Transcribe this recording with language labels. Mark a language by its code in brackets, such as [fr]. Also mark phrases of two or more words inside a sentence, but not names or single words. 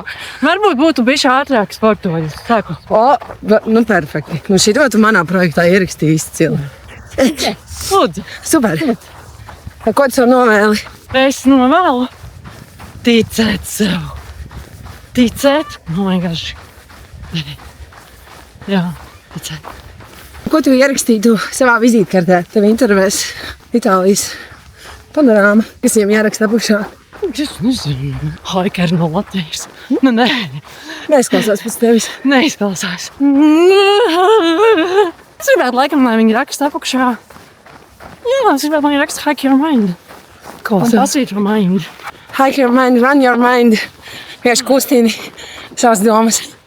[lv] Varbūt būtu bišķi ātrāk sportojas. Nu perfekti. Nu šito tu manā projektā ierakstīji izcili. Lūdzu. Super. Ko tu sev novēli? Es novēlu ticēt sev. Ticēt? [en] Oh my gosh. [lv] Jā, ticēt. Ko tu ierakstītu savā vizītkartē? Tev intervēs Itālijas panorāma, kas viņam jāraksta apakšā. Es nezinu. Haikeri no Latvijas. Nu, nē. Neizklausās pēc tevis. Neizklausās. Es gribētu laikam, lai viņi raksta apakšā. Jā, es gribētu, lai viņi raksta [en] Hack Your Mind. [lv] Un pasīt [en] your mind. Hack your mind, run your mind. [lv] Vienkārši kustini savas domas.